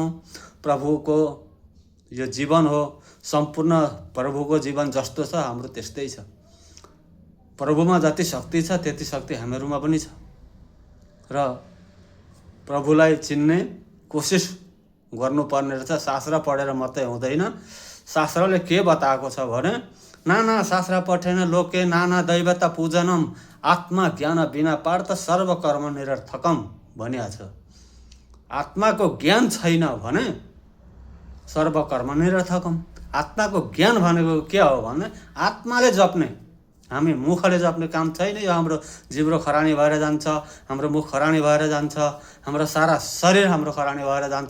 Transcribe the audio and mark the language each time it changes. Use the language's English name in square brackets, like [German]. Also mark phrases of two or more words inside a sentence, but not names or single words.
[Nepali] प्रभुको यो जीवन हो, सम्पूर्ण प्रभुको जीवन जस्तो छ हाम्रो त्यस्तै छ। प्रभुमा जति शक्ति छ त्यति शक्ति हामीहरूमा पनि छ। र प्रभुलाई चिन्ने कोसिस गर्नुपर्ने रहेछ। शास्त्र पढेर मात्रै हुँदैन। शास्त्रले के बताएको छ भने, [Sanskrit] नाना शास्त्र पठेन लोके नाना दैवता पूजनम आत्मा ज्ञान बिना पार्थ सर्वकर्म निरर्थकम [Nepali] भनिएको छ। आत्माको ज्ञान छैन भने [Sanskrit] सर्वकर्म निरर्थकम। [Nepali] आत्माको ज्ञान भनेको के हो भने आत्माले जप्ने, हामी मुखले जप्ने काम छैन। यो हाम्रो जिब्रो खरानी भएर जान्छ, हाम्रो मुख खरानी भएर जान्छ, हाम्रो सारा शरीर हाम्रो खरानी भएर जान्छ।